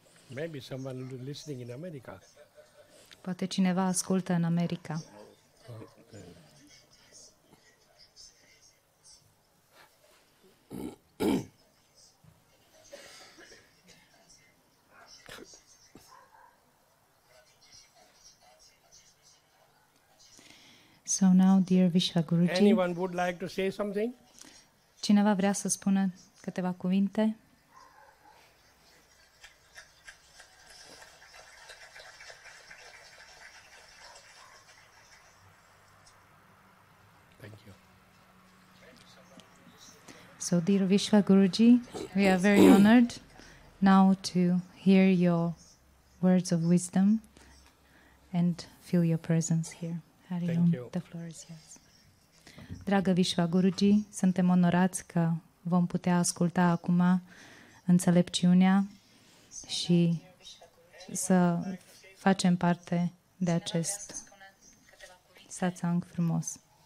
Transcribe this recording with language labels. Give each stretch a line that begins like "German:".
English: Maybe someone listening in America.
Romanian: Poate cineva ascultă în America.
English: So now, dear Vishva Guruji. Anyone would like to say something?
Romanian: Cineva vrea să spună câteva cuvinte?
English: So, dear Vishva Guruji, we are very honored now to hear your words of wisdom and feel your presence here. Hari Om, the floor is yours.
Romanian: Dragă Vishva Guruji, suntem onorați că vom putea asculta acum înțelepciunea și să facem parte de acest satsang frumos.